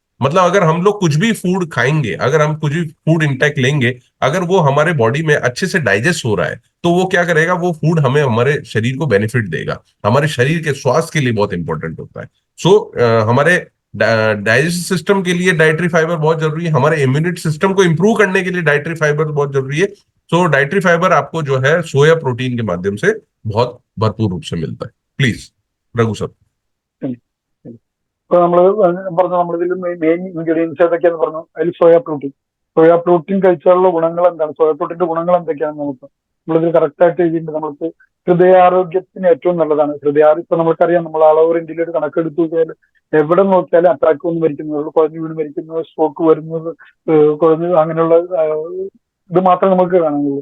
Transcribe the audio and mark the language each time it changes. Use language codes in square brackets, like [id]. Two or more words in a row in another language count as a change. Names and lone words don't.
[hi] मतलब अगर हम लोग कुछ भी फूड खाएंगे, अगर हम कुछ भी [en] food intake [hi] लेंगे, अगर वो हमारे बॉडी में अच्छे से डाइजेस्ट हो रहा है तो वो क्या करेगा, वो फूड हमें हमारे शरीर को बेनिफिट देगा, हमारे शरीर के स्वास्थ्य के लिए बहुत इंपॉर्टेंट होता है। सो हमारे [en] digestive system [hi] के लिए [en] dietary fiber [hi] बहुत जरूरी है, हमारे [en] immunity system [hi] को इंप्रूव करने के लिए [en] dietary fiber [hi] बहुत जरूरी है। सो [en] dietary fiber [hi] आपको जो है [en] soya protein [hi] के माध्यम से बहुत भरपूर रूप से मिलता है। [en] please Raghu sir. [ml] ഇപ്പൊ നമ്മള് പറഞ്ഞു നമ്മളിതിൽ [en] main ingredients [ml] ഏതൊക്കെയാന്ന് പറഞ്ഞു. അതിൽ [en] soya protein [ml] കഴിച്ചാലുള്ള ഗുണങ്ങൾ എന്താണ്, സോയാ പ്രോട്ടീന്റെ ഗുണങ്ങൾ എന്തൊക്കെയാണെന്ന് നമുക്ക് നമ്മളിത് കറക്റ്റ് ആയിട്ട് എഴുതിയിട്ടുണ്ട്. നമ്മൾക്ക് ഹൃദയാരോഗ്യത്തിന് ഏറ്റവും നല്ലതാണ്. ഇപ്പൊ നമുക്കറിയാം, നമ്മൾ [en] all over [ml] ഇന്ത്യയിൽ ഒരു കണക്കെടുത്തു നോക്കിയാൽ എവിടെ നോക്കിയാലും അറ്റാക്ക് വന്ന് മരിക്കുന്നത്, കുഴഞ്ഞു വീണ് മരിക്കുന്നത്, സ്ട്രോക്ക് വരുന്നത്, കുഴഞ്ഞു അങ്ങനെയുള്ള ഇത് മാത്രമേ നമുക്ക് കാണുന്നുള്ളൂ.